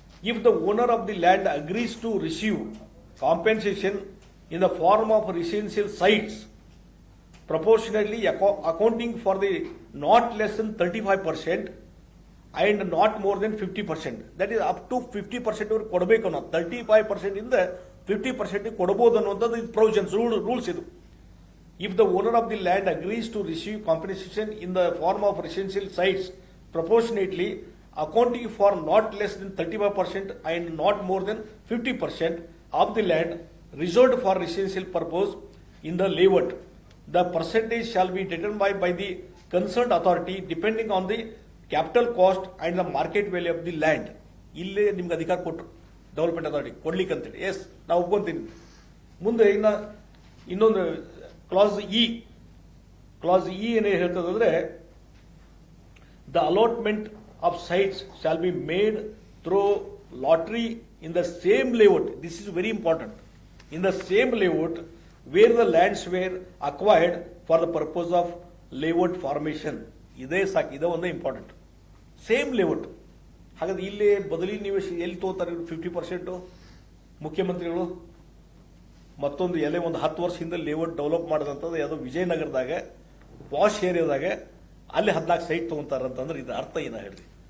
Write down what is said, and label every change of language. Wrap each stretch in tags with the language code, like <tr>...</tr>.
<en>If the owner of the land agrees to receive compensation in the form of residential sites proportionately accounting for the not less than 35% and not more than 50%. That is up to 50%</en> <kn>ಅವರು ಕೊಡಬೇಕು. ನಾವು 35% ಇಂದ 50% ಕೊಡಬಹುದು ಅನ್ನುವಂಥದ್ದು ಇದು provisions rules ಇದು.</kn> <en>If the owner of the land agrees to receive compensation in the form of residential sites proportionately accounting for not less than 35% and not more than 50% of the land reserved for residential purpose in the layout, the percentage shall be determined by the concerned authority depending on the capital cost and the market value of the land.</en> <kn>ಇಲ್ಲೇ ನಿಮ್ಗೆ ಅಧಿಕಾರ ಕೊಟ್ಟರು development authority ಕೊಡ್ಲಿಕ್ಕೆ ಅಂತೇಳಿ. S, ನಾವು ಒಪ್ಕೊಂತೀನಿ. ಮುಂದೆ ಇನ್ನೊಂದು class E ಏನೇ ಹೇಳ್ತದಂದ್ರೆ,</kn> <en>The allotment of sites shall be made through lottery in the same layout. This is very important. In the same layout where the lands were acquired for the purpose of layout formation.</en> <kn>ಇದೇ ಸಾಕು, ಇದೇ ಒಂದು important.</kn> <en>Same layout.</en> <kn>ಹಾಗಾದ್ರೆ ಇಲ್ಲಿ ಬದಲಿ ನೀವು ಎಲ್ಲಿ ತಗೋತಾರೆ 50% ಮುಖ್ಯಮಂತ್ರಿಗಳು? ಮತ್ತೊಂದು ಎಲೆ ಒಂದು 10 ವರ್ಷ ಹಿಂದೆ ಲೇಔಟ್ ಡೆವಲಪ್ ಮಾಡಿದಂಥದ್ದು ಯಾವುದೋ ವಿಜಯನಗರದಾಗ ವಾಶ್ ಏರಿಯಾದಾಗ ಅಲ್ಲಿ 14 ಸೈಟ್ ತೊಗೊಂತಾರಂತಂದ್ರೆ ಇದು ಅರ್ಥ ಏನ ಹೇಳಿ?</kn>